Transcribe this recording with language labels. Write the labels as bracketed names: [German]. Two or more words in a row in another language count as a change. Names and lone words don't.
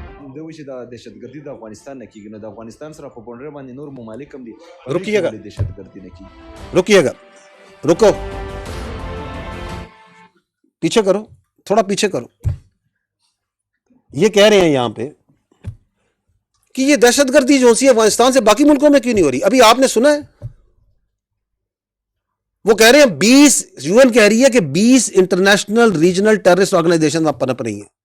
[Pashto] همدا و چې دا دهشتګردي د افغانستان نه کیږي، نو د افغانستان سره په بونډر باندې نور ممالک هم دي، [Urdu] رکیے گا [Pashto] دهشتګردي نه کیږي. [Urdu] رکیے گا، رکو، پیچھے کرو، تھوڑا پیچھے کرو. یہ کہہ رہے ہیں یہاں پہ کہ یہ دہشت گردی جو سی افغانستان سے باقی ملکوں میں کیوں نہیں ہو رہی؟ ابھی آپ نے سنا ہے وہ کہہ رہے ہیں 20 یو این کہہ رہی ہے کہ 20 [English] international regional terrorist organization [Urdu] پنپ رہی ہیں.